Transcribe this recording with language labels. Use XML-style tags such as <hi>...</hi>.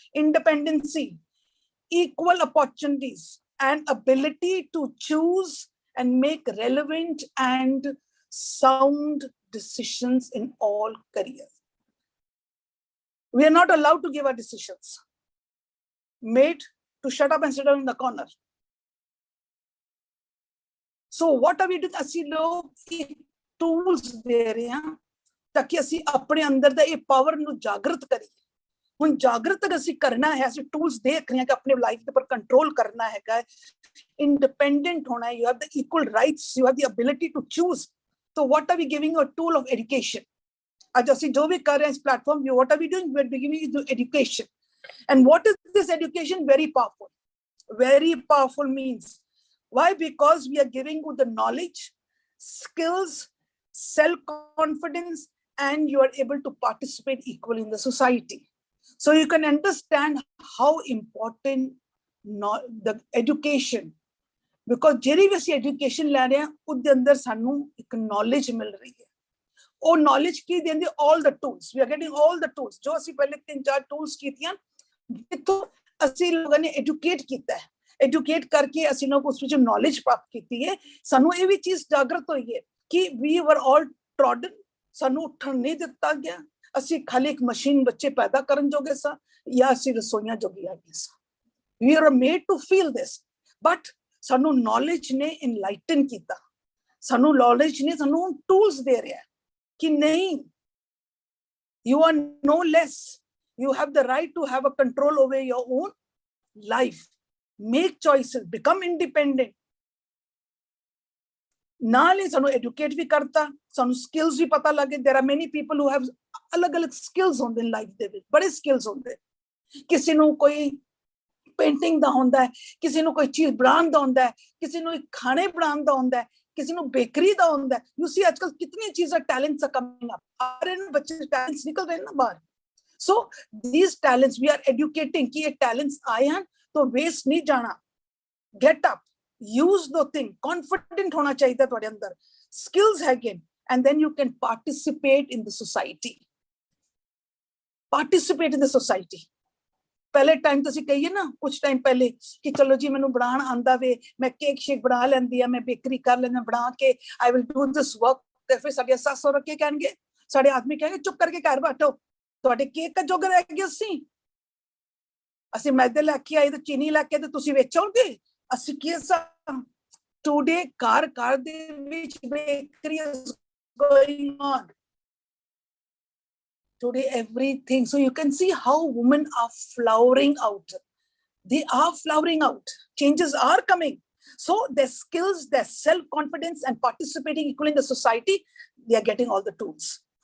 <en>Independency, equal opportunities, and ability to choose and make relevant and sound decisions in all careers. We are not allowed to give our decisions. Made to shut up and sit down in the corner. So what are we doing?</en> <pa>ਅਸੀਂ ਲੋग tools ਦੇ ਰਹੇ ਹਾਂ ਤਾਂ ਕਿ ਅਸੀਂ ਆਪਣੇ ਅੰਦਰ ਦਾ ਇਹ ਪਾਵਰ ਨੂੰ ਜਾਗਰਤ ਕਰੀਏ. ਹੁਣ ਜਾਗਰਤ ਅਗਰ ਅਸੀਂ ਕਰਨਾ ਹੈ, ਅਸੀਂ ਟੂਲਸ ਦੇਖ ਰਹੇ ਹਾਂ ਕਿ ਆਪਣੇ ਲਾਈਫ ਦੇ ਉੱਪਰ ਕੰਟਰੋਲ ਕਰਨਾ ਹੈਗਾ, ਇੰਡੀਪੈਂਡੈਂਟ ਹੋਣਾ ਹੈ,</pa> <en>You have the equal rights, you have the ability to choose. So what are we giving? A tool of education.</en> <pa>ਅੱਜ ਅਸੀਂ ਜੋ ਵੀ ਕਰ ਰਹੇ ਹਾਂ ਇਸ platform,</pa> <en>what are we doing? We are giving you education. And what is this education? Very powerful. Very powerful means, why? Because we are giving you the knowledge, skills, self-confidence, and you are able to participate equally in the society. So you can understand how important the education, because</en> <pa>ਜਿਹੜੀ ਵੀ ਅਸੀਂ education ਲੈ ਰਹੇ ਹਾਂ ਉਹਦੇ ਅੰਦਰ ਸਾਨੂੰ ਇੱਕ knowledge ਮਿਲ ਰਹੀ ਹੈ. ਉਹ knowledge ਕੀ ਦਿੰਦੀ?</pa> <en>All the tools. We are getting all the tools.</en> <pa>ਜੋ ਅਸੀਂ ਪਹਿਲੇ 3-4 tools ਕੀਤੀਆਂ, ਜਿੱਥੋਂ ਅਸੀਂ ਲੋਕਾਂ ਨੇ educate ਕੀਤਾ ਹੈ. Educate ਕਰਕੇ ਅਸੀਂ ਲੋਕ ਉਸ ਵਿੱਚ knowledge ਪ੍ਰਾਪਤ ਕੀਤੀ ਹੈ. ਸਾਨੂੰ ਇਹ ਵੀ ਚੀਜ਼ ਜਾਗਰਤ ਹੋਈ ਹੈ ਕਿ</pa> <en>we were all trodden.</en> <pa>ਸਾਨੂੰ ਉੱਠਣ ਨਹੀਂ ਦਿੱਤਾ ਗਿਆ. ਅਸੀਂ ਖਾਲੀ ਇੱਕ ਮਸ਼ੀਨ ਬੱਚੇ ਪੈਦਾ ਕਰਨ ਜੋਗੇ ਸਾਂ ਜਾਂ ਅਸੀਂ ਰਸੋਈਆਂ ਜੋਗੀ ਆ ਗਏ ਸਾਂ.</pa> <en>We are made to feel this, but</en> <pa>ਸਾਨੂੰ knowledge ਨੇ enlighten ਕੀਤਾ. ਸਾਨੂੰ knowledge ਨੇ ਸਾਨੂੰ tools ਦੇ ਰਿਹਾ ਕਿ ਨਹੀਂ,</pa> <en>you are no less. You have the right to have a control over your own life. Make choices, become independent.</en> <pa>ਨਾਲ ਹੀ ਸਾਨੂੰ educate ਵੀ ਕਰਤਾ, ਸਾਨੂੰ skills ਵੀ ਪਤਾ ਲੱਗੇ.</pa> <en>There are many people who have</en> <pa>ਅਲੱਗ-ਅਲੱਗ skills ਹੁੰਦੇ ਨੇ ਲਾਈਫ ਦੇ ਵਿੱਚ, ਬੜੇ skills ਹੁੰਦੇ. ਕਿਸੇ ਨੂੰ ਕੋਈ ਪੇਂਟਿੰਗ ਦਾ ਹੁੰਦਾ ਹੈ, ਕਿਸੇ ਨੂੰ ਕੋਈ ਚੀਜ਼ ਬਣਾਉਣ ਦਾ ਹੁੰਦਾ ਹੈ, ਕਿਸੇ ਨੂੰ ਖਾਣੇ ਬਣਾਉਣ ਦਾ ਹੁੰਦਾ ਹੈ, ਕਿਸੇ ਨੂੰ ਬੇਕਰੀ ਦਾ ਹੁੰਦਾ ਹੈ.</pa> <en>you see</en> <pa>ਅੱਜਕੱਲ ਕਿੰਨੀਆਂ ਚੀਜ਼ਾਂ ਟੈਲੈਂਟਸ</pa> <en>are coming up,</en> <pa>ਆ ਰਹੇ ਨੇ ਬੱਚੇ, ਟੈਲੈਂਟਸ ਨਿਕਲ ਰਹੇ ਨੇ ਨਾ ਬਾਹਰ.</pa> <en>so these talents we are educating</en> <pa>ਕਿ ਇਹ ਟੈਲੈਂਟਸ ਆਏ ਹਨ ਤਾਂ ਵੇਸਟ ਨਹੀਂ ਜਾਣਾ.</pa> <en>get up, use the thing, confident</en> <hi>होना चाहिए</hi> <pa>ਤੁਹਾਡੇ ਅੰਦਰ,</pa> <en>skills</en> <pa>ਹੈਗੇ,</pa> <en>and then you can participate in the society. Participate in the society.</en> <pa>ਪਹਿਲੇ ਟਾਈਮ ਤਾਂ ਅਸੀਂ ਕਹੀਏ ਨਾ, ਕੁਝ ਟਾਈਮ ਪਹਿਲੇ ਕਿ ਚਲੋ ਜੀ ਮੈਨੂੰ ਬਣਾਉਣ ਆਂਦਾ ਵੇ, ਮੈਂ ਕੇਕ ਸ਼ੇਕ ਬਣਾ ਲੈਂਦੀ ਆ, ਮੈਂ ਬੇਕਰੀ ਕਰ ਲੈਂਦਾ ਬਣਾ ਕੇ,</pa> <en>I will do this work.</en> <pa>ਤੇ ਫਿਰ ਸਾਡੇ ਸੱਸ ਸਹੁਰਾ ਕੀ ਕਹਿਣਗੇ, ਸਾਡੇ ਆਦਮੀ ਕਹਿਣਗੇ ਚੁੱਪ ਕਰਕੇ ਘਰ ਬੈਠੋ, ਤੁਹਾਡੇ ਕੇਕ ਜੋਗੇ ਰਹਿ ਗਏ ਅਸੀਂ ਮੈਦੇ ਲੈ ਕੇ ਆਏ ਤੇ ਚੀਨੀ ਲੈ ਕੇ ਤੇ ਤੁਸੀਂ ਵੇਚੋਗੇ, ਅਸੀਂ ਕੀ</pa> <en>today car which bakery is going on. Today everything. So you can see how women are flowering out. They are flowering out. Changes are coming. So their skills, their self-confidence and participating equally in the society, they are getting all the tools.</en>